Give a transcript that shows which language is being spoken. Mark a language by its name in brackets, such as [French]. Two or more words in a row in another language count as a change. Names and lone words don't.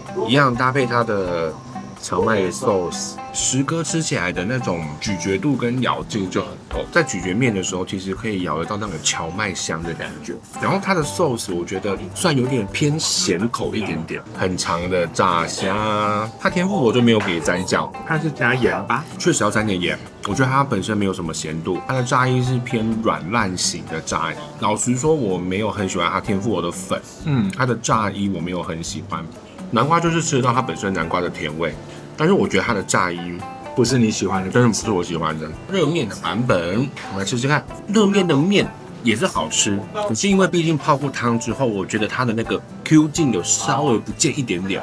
[Chinese] 一樣搭配它的蕎麥的 sauce， 石歌吃起來的那種咀嚼度跟咬勁就很夠，在咀嚼麵的時候，其實可以咬得到那個蕎麥香的感覺。然後它的 sauce 我覺得算有點偏鹹口一點點，很長的炸蝦。它天婦羅就沒有給蘸醬，它是加鹽吧？確實要沾點鹽。我覺得它本身沒有什麼鹹度，它的炸衣是偏軟爛型的炸衣。老實說，我沒有很喜歡它天婦羅的粉，它的炸衣我沒有很喜歡。南瓜就是吃得到它本身南瓜的甜味，但是我覺得它的炸衣不是你喜歡的，真的不是我喜歡的。熱麵的版本，我們來吃吃看。熱麵的麵也是好吃，可是因為畢竟泡過湯之後，我覺得它的那個 Q 勁有稍微不見一點點。